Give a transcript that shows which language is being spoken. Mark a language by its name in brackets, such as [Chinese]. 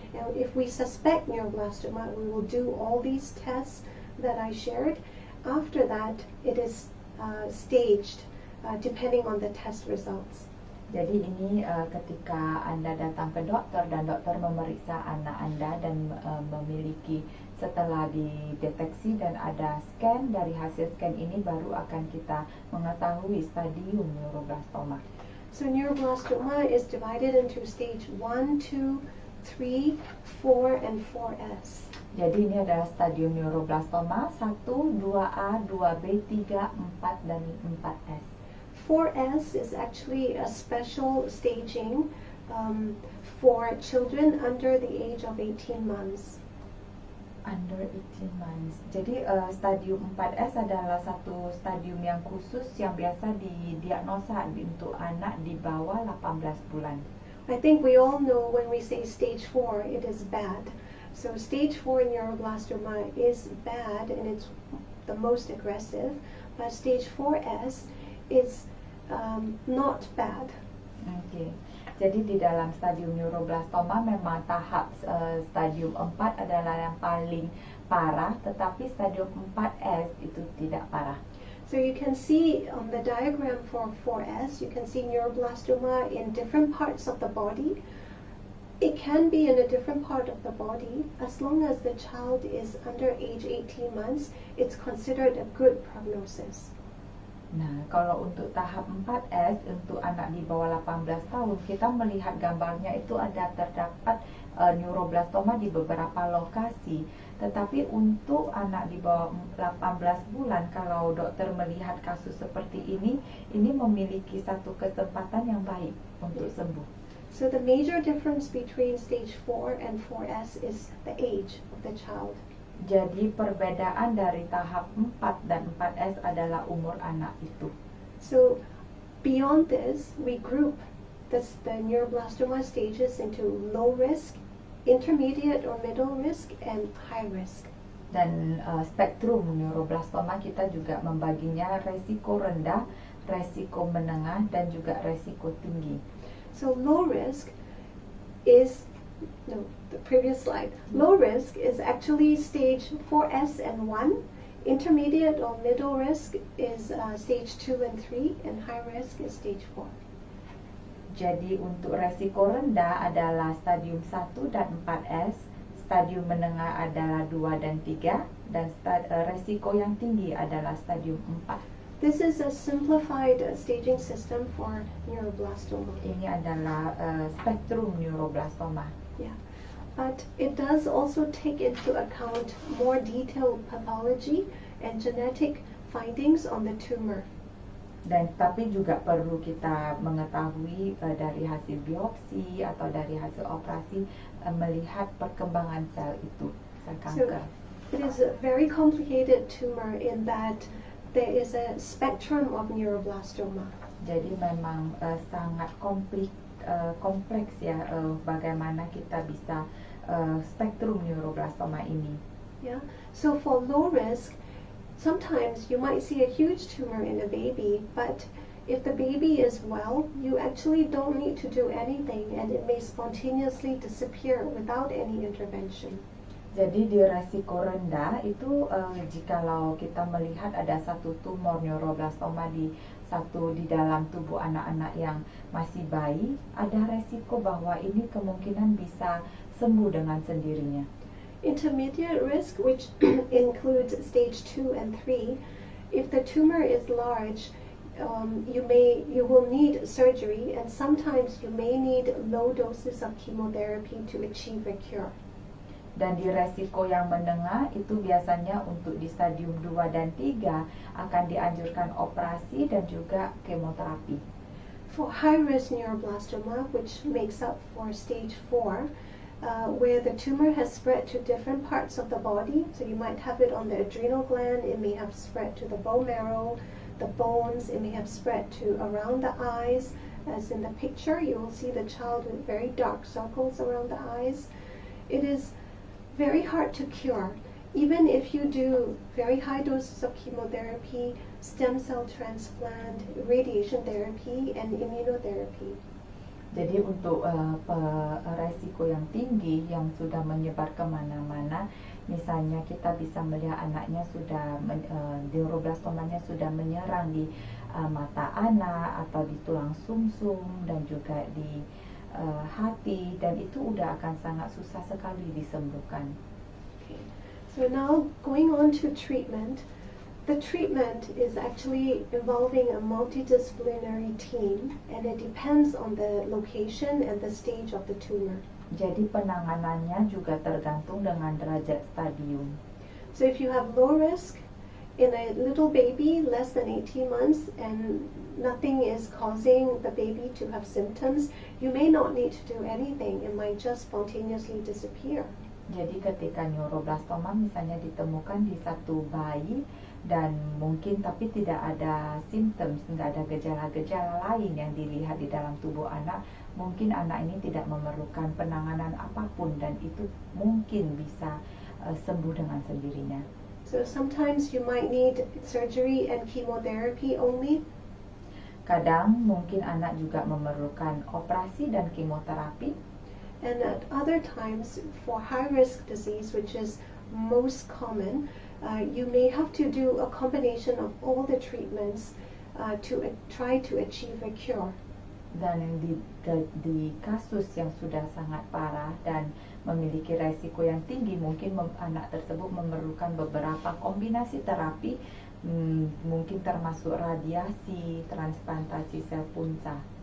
[English] And if we suspect neuroblastoma, we will do all these tests that I shared. After that, it is staged depending on the test results. [Indonesian] Jadi ini ketika Anda datang ke dokter dan dokter memeriksa anak Anda dan memiliki, setelah dideteksi dan ada scan, dari hasil scan ini baru akan kita mengetahui stadium neuroblastoma. [English] So neuroblastoma is divided into stage 1, 2, 3, 4, and 4S. [Indonesian] Jadi ini adalah stadium neuroblastoma 1, 2A, 2B, 3, 4, dan 4S. [English] 4S is actually a special staging for children under the age of 18 months. Under 18 months. [Indonesian] Jadi stadium 4S adalah satu stadium yang khusus yang biasa didiagnosa untuk anak di bawah 18 bulan. [English] I think we all know when we say stage 4, it is bad. So stage 4 neuroblastoma is bad and it's the most aggressive, but stage 4S is not bad. Okay. [Indonesian] Jadi di dalam stadium neuroblastoma memang tahap stadium 4 adalah yang paling parah, tetapi stadium 4S itu tidak parah. [English] So you can see on the diagram for 4S, you can see neuroblastoma in different parts of the body. It can be in a different part of the body. As long as the child is under age 18 months, it's considered a good prognosis. [Indonesian] Nah, kalau untuk tahap 4S, untuk anak di bawah 18 tahun, kita melihat gambarnya itu ada terdapat neuroblastoma di beberapa lokasi. Tetapi untuk anak di bawah 18 bulan, kalau dokter melihat kasus seperti ini memiliki satu kesempatan yang baik untuk sembuh. [English] So the major difference between stage 4 and 4S is the age of the child. [Indonesian] Jadi perbedaan dari tahap 4 dan 4S adalah umur anak itu. [English] So beyond this, we group the neuroblastoma stages into low risk, intermediate or middle risk, and high risk. [Indonesian] Dan spektrum neuroblastoma kita juga membaginya resiko rendah, resiko menengah, dan juga resiko tinggi. [English] So low risk is, no, the previous slide. Low risk is actually stage 4S and 1. Intermediate or middle risk is stage 2 and 3, and high risk is stage 4. [Indonesian] Jadi untuk resiko rendah adalah stadium 1 dan 4S, stadium menengah adalah 2 dan 3, dan resiko yang tinggi adalah stadium 4. [English] This is a simplified staging system for neuroblastoma. [Indonesian] Ini adalah spektrum neuroblastoma. [English] Yeah, but it does also take into account more detailed pathology and genetic findings on the tumor. [Indonesian] Dan tapi juga perlu kita mengetahui dari hasil biopsi atau dari hasil operasi melihat perkembangan sel itu, sel kanker. [English] So it is a very complicated tumor in that there is a spectrum of neuroblastoma. [Indonesian] Jadi memang sangat kompleks ya bagaimana kita bisa spektrum neuroblastoma ini. [English] Yeah. So for low risk, sometimes you might see a huge tumor in a baby, but if the baby is well, you actually don't need to do anything and it may spontaneously disappear without any intervention. [Indonesian] Jadi di resiko rendah itu jikalau kita melihat ada satu tumor neuroblastoma di dalam tubuh anak-anak yang masih bayi, ada resiko bahwa ini kemungkinan bisa sembuh dengan sendirinya. [English] Intermediate risk, which includes stage 2 and 3, if the tumor is large, you will need surgery, and sometimes you may need low doses of chemotherapy to achieve a cure. [Indonesian] Dan di resiko yang menengah itu biasanya untuk di stadium 2 dan 3 akan dianjurkan operasi dan juga kemoterapi. [English] For high-risk neuroblastoma, which makes up for stage 4, where the tumor has spread to different parts of the body, so you might have it on the adrenal gland, it may have spread to the bone marrow, the bones, it may have spread to around the eyes. As in the picture, you will see the child with very dark circles around the eyes. It is very hard to cure. Even if you do very high doses of chemotherapy, stem cell transplant, radiation therapy, and immunotherapy. [Indonesian] Jadi untuk resiko yang tinggi yang sudah menyebar kemana-mana, misalnya kita bisa melihat anaknya sudah neuroblastomanya sudah menyerang di mata anak atau di tulang sumsum dan juga di hati, dan itu udah akan sangat susah sekali disembuhkan. [English] Okay. So now going on to treatment. The treatment is actually involving a multidisciplinary team, and it depends on the location and the stage of the tumor. [Indonesian] Jadi penanganannya juga tergantung dengan derajat stadium. [English] So if you have low risk in a little baby less than 18 months and nothing is causing the baby to have symptoms, you may not need to do anything. It might just spontaneously disappear. [Indonesian] Jadi ketika neuroblastoma misalnya ditemukan di satu bayi dan mungkin tapi tidak ada simptom, tidak ada gejala-gejala lain yang dilihat di dalam tubuh anak, mungkin anak ini tidak memerlukan penanganan apapun dan itu mungkin bisa sembuh dengan sendirinya. [English] So sometimes you might need surgery and chemotherapy only. [Indonesian] Kadang mungkin anak juga memerlukan operasi dan kemoterapi. [English] And at other times, for high-risk disease, which is most common, you may have to do a combination of all the treatments to try to achieve a cure. [Indonesian] Dan di kasus yang sudah sangat parah dan memiliki resiko yang tinggi, mungkin anak tersebut memerlukan beberapa kombinasi terapi, mungkin termasuk radiasi, transplantasi sel punca.